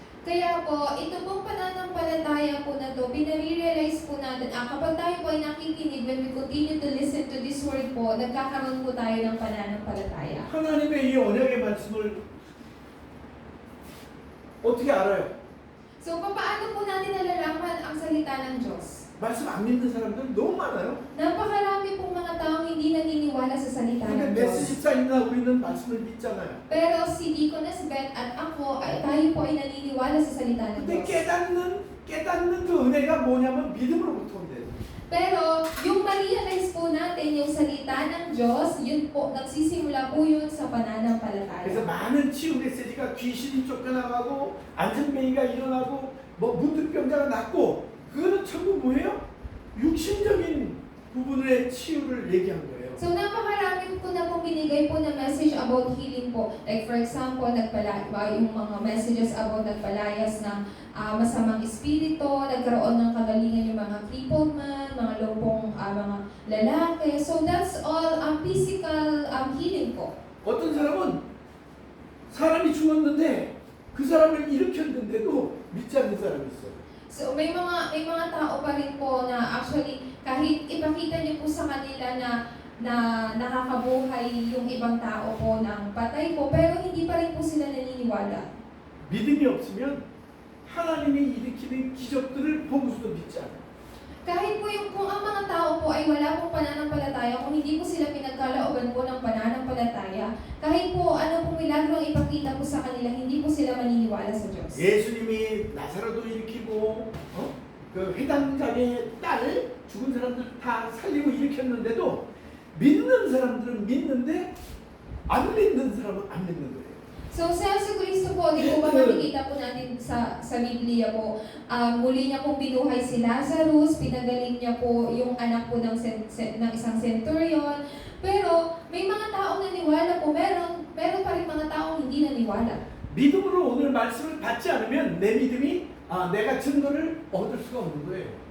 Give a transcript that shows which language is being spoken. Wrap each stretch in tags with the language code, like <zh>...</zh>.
<tl>Kaya po, ito pong pananampalataya po na to, pinare-realize po natin, kapag tayo po ay nakikinig,</tl> <en>when we continue to listen to this word</en> <tl>po, nagkakaroon po tayo ng pananampalataya.</tl> <ko>하나님의 이 언약의 말씀을 어떻게 알아요?</ko> <tl>So, paano po natin nalalaman ang salita ng Diyos?</tl> <ko>말씀 안 믿는 사람들 너무 많아요.</ko> <tl>Napakarami pong mga taong hindi naniniwala sa salita ng</tl> <ko>근데</ko> <tl>Diyos.</tl> <ko>메시지사님이나 우리는 말씀을 믿잖아요.</ko> <tl>Pero si Deaconess Beth at ako, tayo po ay naniniwala sa salita ng</tl> <ko>근데</ko> <tl>Diyos.</tl> <ko>깨닫는 그 은혜가 뭐냐면 믿음으로부터 온대요.</ko> <tl>Pero yung ma-realize po natin yung salita ng Diyos, yun po, nagsisimula po yun sa</tl> <ko>그래서</ko> <tl>pananampalataya.</tl> <ko>많은 치유 메시지가 귀신이 쫓겨나가고 안전뱅이가 일어나고 뭐 문득병자가 낫고 그거는 전부 뭐예요? 육신적인 부분의 치유를 얘기한 거예요.</ko> <tl>So napakarami po na pong binigay po na message about healing po. Like for example, yung mga messages about nagpalayas ng masamang espiritu, nagkaroon ng kagalingan yung mga crippled man, mga lupong mga lalaki.</tl> <en>So that's all physical healing po.</en> <ko>어떤 사람은 사람이 죽었는데 그 사람을 일으켰는데도 믿지 않는 사람이 있어요.</ko> <tl>So may mga tao pa rin po na actually kahit ipakita niyo po sa kanila na nakakabuhay yung ibang tao po ng patay po, pero hindi pa rin po sila naniniwala.</tl> <ko>믿음이 없으면 하나님이 일으키는 기적들을 보고서도 믿지 않아요.</ko> <tl>Kahit po kung ang mga tao po ay wala pong pananampalataya, kung hindi po sila pinagkalooban po ng pananampalataya, kahit po ano pong milagro ang ipakita po sa kanila, hindi po sila maniniwala sa Diyos.</tl> <ko>예수님이 나사로도 일으키고 그 회당장의 딸 죽은 사람들 다 살리고 일으켰는데도 믿는 사람들은 믿는데 안 믿는 사람은 안 믿는 거예요.</ko> <tl>So, sa Jesucristo po, di po ba makikita po natin sa Biblia po, muli niya pong binuhay si Lazarus, pinagaling niya po yung anak po ng isang centurion, pero may mga taong naniwala po, meron pa rin mga taong hindi naniwala.</tl> <ko>믿음으로 오늘 말씀을 받지 않으면 내 믿음이 내가 증거를 얻을 수가 없는 거예요.</ko>